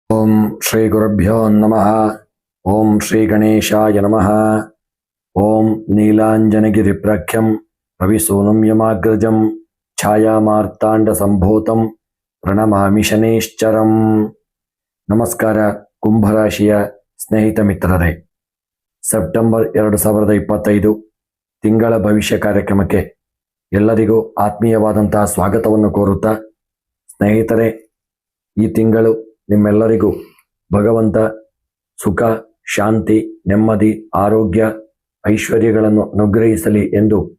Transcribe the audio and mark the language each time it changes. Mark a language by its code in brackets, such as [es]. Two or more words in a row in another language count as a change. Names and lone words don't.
[sa] ಓಂ ಶ್ರೀ ಗುರುಭ್ಯೋ ನಮಃ. ಓಂ ಶ್ರೀ ಗಣೇಶಾಯ ನಮಃ. ಓಂ ನೀಲಾಂಜನಗಿರಿಪ್ರಖ್ಯಂ ರವಿಸೂನುಂ ಯಮಾಗ್ರಜಂ ಛಾಯಾಮಾರ್ತಾಂಡ ಸಂಭೂತಂ ಪ್ರಣಮಾಮಿ ಶನೇಶ್ಚರಂ. [kn] ನಮಸ್ಕಾರ ಕುಂಭರಾಶಿಯ ಸ್ನೇಹಿತ ಮಿತ್ರರೇ, ಸೆಪ್ಟೆಂಬರ್ 2025 ತಿಂಗಳ ಭವಿಷ್ಯ ಕಾರ್ಯಕ್ರಮಕ್ಕೆ ಎಲ್ಲರಿಗೂ ಆತ್ಮೀಯವಾದಂತಹ ಸ್ವಾಗತವನ್ನು ಕೋರುತ್ತಾ, ಸ್ನೇಹಿತರೆ, ಈ ತಿಂಗಳು ನಿಮ್ಮೆಲ್ಲರಿಗೂ ಭಗವಂತ ಸುಖ, ಶಾಂತಿ, ನೆಮ್ಮದಿ, ಆರೋಗ್ಯ, ಐಶ್ವರ್ಯಗಳನ್ನು ಅನುಗ್ರಹಿಸಲಿ ಎಂದು